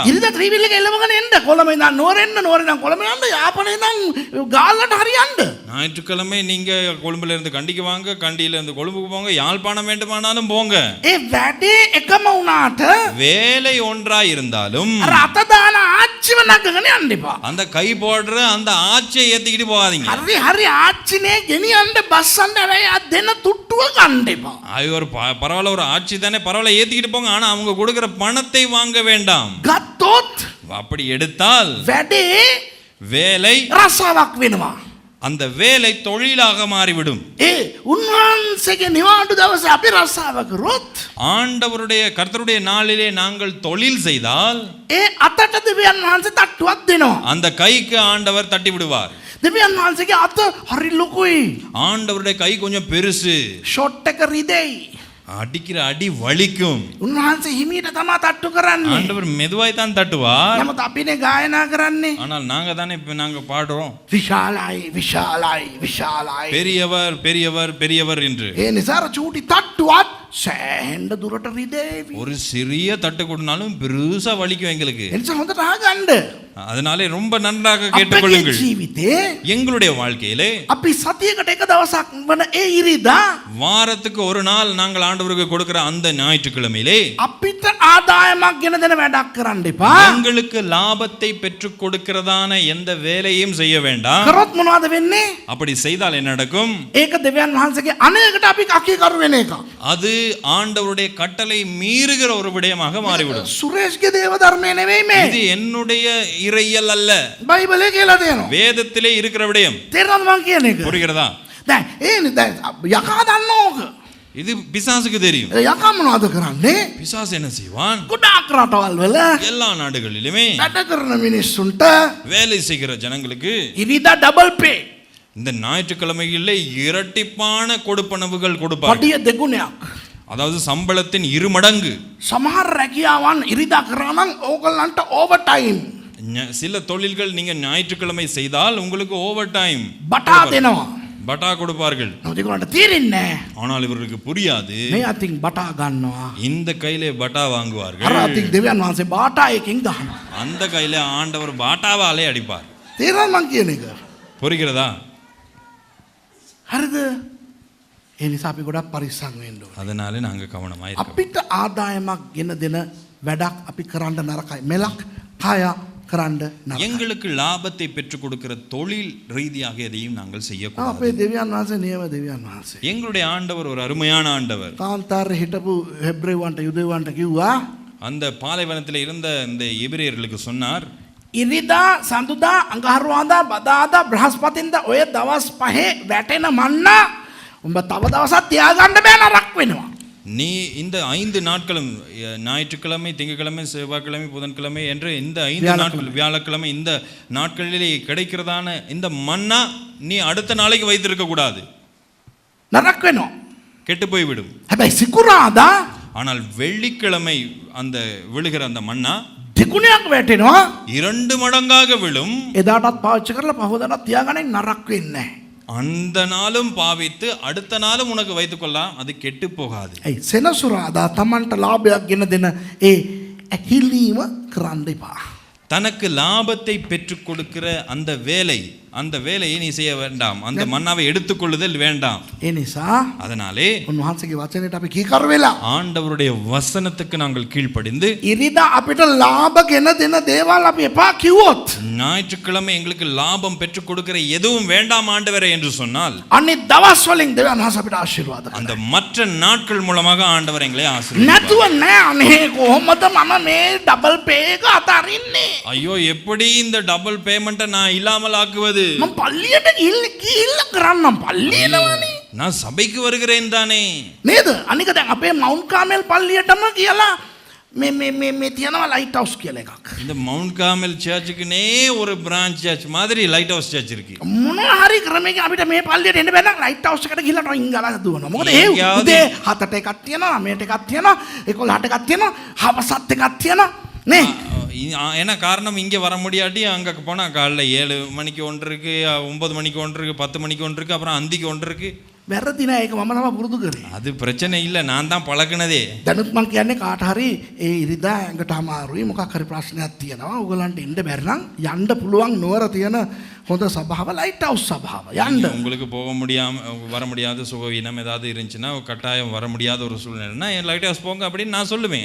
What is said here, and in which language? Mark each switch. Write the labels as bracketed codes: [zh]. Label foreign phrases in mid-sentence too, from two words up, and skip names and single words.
[si] ඉරිදා ත්‍රිවිල් එක එළවගෙන එන්න. කොළඹ ඉඳන් නෝරෙන්න, නෝරෙන් ඉඳන් කොළඹ යන්න, යාපනයේ ඉඳන් ගාල්ලට හරි යන්න. [ta] ஞாயிற்றுக்கிழமை நீங்க கொழும்புல இருந்து கண்டிக்கு வாங்க, கண்டியில இருந்து கொழும்புக்கு போங்க, யாழ்ப்பாணம் வேண்டுமானாலும் போங்க. [si] ඒ වැඩේ එකම වුණාට [ta] வேலை ஒன்றா இருந்தாலும் [si] අර අත දාන ආච්චිව නගගෙන යන්න එපා. [ta] அந்த கை போடுற அந்த ஆச்சையை ஏத்திக்கிட்டு போகாதீங்க. [si] හරි හරි ආච්චිනේ ගෙනියන්න බස්සන්න හැබැයි අද දෙන තුට්ටුව ගන්න එපා. [ta] அது ஒரு பரவாயில்ல, ஒரு ஆட்சி தானே, பரவாயில்ல ஏத்திக்கிட்டு போங்க. ஆனா அவங்க கொடுக்கிற பணத்தை வாங்க வேண்டாம். [si] ගත්තොත් [ta] அப்படி எடுத்தால் [si] වැඩේ [ta] வேலை [si] රස්සාවක් වෙනවා. [ta] அந்த வேலை தொழிலாக மாறிவிடும். [si] ඒ උන්වහන්සේගේ නිවාඩු දවසේ අපි රස්සාව කරොත් [ta] ஆண்டவருடைய கர்த்தருடைய நாளிலே நாங்கள் தொழில் செய்தால் [si] ඒ අතට දෙවියන් වහන්සේ තට්ටුවක් දෙනවා. [ta] அந்த கைக்கு ஆண்டவர் தட்டி விடுவார். [si] දෙවියන් වහන්සේගේ අත හරි ලොකුයි. [ta] ஆண்டவருடைய கை கொஞ்சம் பெருசு, [si] ෂොට් එක රිදෙයි. [ta] அடிக்கிற அடி வலிக்கும். [si] උන්වහන්සේ හිමීට තමයි තට්ටු කරන්නේ. [ta] ஆண்டவர் மெதுவாய் தான் தட்டுவார். [si] නමුත් අපිනේ ගායනා කරන්නේ [ta] ஆனால் நாங்க தானே இப்ப நாங்க பாடுறோம் [si] විශාලයි විශාලයි විශාලයි. [ta] பெரியவர் பெரியவர் பெரியவர் என்று. [si] ඒ නිසා අර චූටි තට්ටුවත් සෑහෙන්න දුරට රිදෙවි. [ta] ஒரு சிறிய தட்டு கொடுனாலும் பெருசா வலிக்கும் எங்களுக்கு. [si] ඒ නිසා හොඳට අහගන්න. [ta] அதனாலே ரொம்ப நன்றாக [si] අපේ [ta] கேட்டுக்கொள்ளுங்கள். [si] ජීවිතේ [ta] எங்களுடைய வாழ்க்கையிலே [si] අපි සතියකට එක දවසක් වන ඒ ඉරිදා [ta] வாரத்துக்கு ஒரு நாள் நாங்கள் ஆண்டவருக்கு கொடுக்கிற அந்த ஞாயிற்றுக்கிழமையிலே [si] අපිට ආදායමක් ගෙන දෙන වැඩක් කරන්න එපා. [ta] எங்களுக்கு லாபத்தை பெற்றுக் கொடுக்கிறதான எந்த வேலையும் செய்ய வேண்டாம். [si] කරොත් මොනවද වෙන්නේ? [ta] அப்படி செய்தால் என்ன நடக்கும்? [si] ඒක දෙවියන් වහන්සේගේ අනේකට අපි අකීකරු වෙන එක. [ta] அது ஆண்டவருடைய கட்டளை மீறுகிற ஒரு விடயமாக மாறிவிடும். [si] සුරේෂ්ගේ දේව ධර්මයේ නෙවෙයි මේ. [ta] இது என்னுடைய இறையியல் அல்ல, [si] බයිබලයේ කියලා දෙනවා. [ta] வேதத்திலே இருக்கிற விடயம். [si] තේරෙනවද මං කියන එක? [ta] புரிகிறதா? [si] දැන් දැන් යකා දන්න ඕක. [ta] இது பிசாசுக்கு தெரியும். [si] යකා මොනවද කරන්නේ? [ta] பிசாசு என்ன செய்வான்? [si] ගොඩාක් රටවල් වල [ta] எல்லா நாடுகளிலுமே [si] වැඩ කරන මිනිස්සුන්ට [ta] வேலை செய்கிற ஜனங்களுக்கு [en] ඉරිදා double pay. [ta] இந்த ஞாயிற்றுக்கிழமைகளிலே இரட்டிப்பான கொடுப்பனவுகள் கொடுப்பார். [si] පඩිය දෙගුණයක්. [ta] அதாவது சம்பளத்தின் 2 மடங்கு. [si] සමහර රැකියාවන් ඉරිදා කරා නම් ඕගොල්ලන්ට [en] over time. [ta] சில தொழில்கள் நீங்க ஞாயிற்றுக்கிழமை செய்தால் உங்களுக்கு [en] over time [si] බටා දෙනවා. [ta] பட்டா கொடுப்பார்கள். [si] නමුත් ඒගොල්ලන්ට තේරෙන්නේ නැහැ. [ta] ஆனால் இவர்களுக்கு புரியாது. [si] මේ අතින් බටා ගන්නවා. [ta] இந்த கையிலே பட்டா [si] අර [ta] வாங்குவார்கள், [si] අතින් දෙවියන් වහන්සේ බාටා එකකින් ගහනවා. [ta] அந்த கையில ஆண்டவர் பாட்டாவாலே அடிப்பார். [si] තේරෙනවද මං කියන එක? [ta] புரிகிறதா? [si] හරිද? ඒ නිසා අපි ගොඩක් පරිස්සම් වෙන්න ඕනේ. [ta] அதனால நாங்க கவனமா இருக்கோம். [si] අපිට ආදායමක් ගෙන දෙන වැඩක් අපි කරන්න නරකයි. මෙලක් කය කරන්න නරකයි. [ta] எங்களுக்கு லாபத்தை பெற்றுக் கொடுக்கிற தொழில் ரீதியாக எதையும் நாங்கள் [si] අපේ [ta] செய்யக்கூடாது. [si] දෙවියන් වහන්සේ නියම දෙවියන් වහන්සේ. [ta] எங்களுடைய ஆண்டவர் ஒரு அருமையான ஆண்டவர். [si] කාන්තාරේ හිටපු හෙබ්‍රේවන්ට යුදෙවන්ට කිව්වා [ta] அந்த பாலைவனத்தில் இருந்த இந்த எபிரேயர்களுக்கு சொன்னார், [si] ඉරිදා සඳුදා අඟහරුවාදා බදාදා බ්‍රහස්පතින්දා ඔය දවස් පහේ වැටෙන මන්නා උඹ තව දවසක් තියාගන්න බෑ නරක් වෙනවා. [ta] நீ இந்த 5 நாட்களும் ஞாயிற்றுக்கிழமை, திங்கட்கிழமை, செவ்வாய்க்கிழமை, புதன்கிழமை என்று இந்த 5 நாட்கள், வியாழக்கிழமை, இந்த நாட்களிலே கிடைக்கிறதான இந்த மன்னா நீ அடுத்த நாளைக்கு வைத்திருக்க கூடாது, [si] නරක් වෙනවා. [ta] கெட்டு போய்விடும். [si] හැබැයි සිකුරාදා [ta] ஆனால் வெள்ளிக்கிழமை அந்த விழுகிற அந்த மன்னா [si] දෙගුණයක් වැටෙනවා. [ta] 2 மடங்காக விழும். [si] එදාටත් පාවිච්චි කරලා පහවදාට තියාගන්න නරක් වෙන්නේ නැහැ. [ta] அந்த நாளும் பாவித்து அடுத்த நாளும் உனக்கு வைத்துக் கொள்ளலாம், அது கெட்டு போகாது. [si] ඇයි සෙනසුරාදා Tamanට ලාභයක් ගෙන දෙන ඒ ඇහිලීම කරන්න එපා. [ta] தனக்கு லாபத்தை பெற்றுக் கொடுக்கிற அந்த வேலையை நீ செய்ய வேண்டாம். அந்த மன்னாவை எடுத்துக்கொள்ளுதல் வேண்டாம். [si] ඒ නිසා [ta] அதனாலே [si] උන්වහන්සේගේ වචනයට අපි කීකරු වෙලා [ta] ஆண்டவருடைய வசனத்துக்கு நாங்கள் கீழ்ப்படிந்து [si] ඉරිදා අපිට ලාභ ගෙන දෙන දේවල් අපි එපා කිව්වොත් [ta] ஞாயிற்றுக்கிழமை எங்களுக்கு லாபம் பெற்றுக் கொடுக்கிற எதுவும் வேண்டாம் ஆண்டவரே என்று சொன்னால் [si] අනිත් දවස් වලින් දෙවියන් වහන්සේ අපිට ආශිර්වාද කරනවා. [ta] அந்த மற்ற நாட்கள் மூலமாக ஆண்டவர் எங்களை ஆசீர்வதிப்பார். [si] නැතුව නෑ අනේ කොහොමද මම මේ [en] double pay [si] එක අතරින්නේ? [ta] ஐயோ, எப்படி இந்த [en] double payment [ta] நான் இல்லாமல் ஆக்குவது? [si] මම පල්ලියට ගිහිල්ලා කරන්නම් පල්ලියනවනේ. [ta] நான் சபைக்கு வருகிறேன் தானே. [si] නේද? අනික දැන් අපේ මවුන්ට් කාමල් පල්ලියටම කියලා මේ තියෙනවා ලයිට් හවුස් කියලා එකක්. [ta] இந்த மவுண்ட் கார்மல் சர்ச்சுக்குனே ஒரு [en] branch church [ta] மாதிரி [en] Light House church [ta] இருக்கு. [si] මොනවා හරි ක්‍රමයකින් අපිට මේ පල්ලියට එන්න බැන්න ලයිට් හවුස් එකට ගිහලා ඩ්‍රොයින් ගාලා දුවනවා. මොකද ඒ උදේ 7ට එකක් තියෙනවා, 9ට එකක් තියෙනවා, 11ට එකක් තියෙනවා, හවසත් එකක් තියෙනවා නේ. [ta] ஏன்னா காரணம் இங்கே வர முடியாட்டி அங்கே போனால் காலைல 7 மணிக்கு ஒன்று இருக்கு, 9 மணிக்கு ஒன்று இருக்கு, 10 மணிக்கு ஒன்று இருக்கு, அப்புறம் அந்திக்கு ஒன்று இருக்கு. [si] වැරදි නෑ ඒක මම තමයි පුරුදු කරේ. [ta] அது பிரச்சனை இல்லை, நான் தான் பழகுனதே. [si] දැනුත් මං කියන්නේ කාට හරි ඒ ඉරිදා ඇඟට අමාරුයි මොකක් හරි ප්‍රශ්නයක් තියෙනවා. ඕගලන්ට එන්න බැරි නම් යන්න පුළුවන් නුවර තියෙන හොඳ සභාව ලයිට් හවුස් සභාව. යන්න. [ta] உங்களுக்கு போக முடியாம வர முடியாத சுகவீனம் ஏதாவது இருந்துச்சுன்னா கட்டாயம் வர முடியாத ஒரு சூழ்நிலைன்னா லைட் ஹவுஸ் போங்க அப்படின்னு நான் சொல்லுவேன்.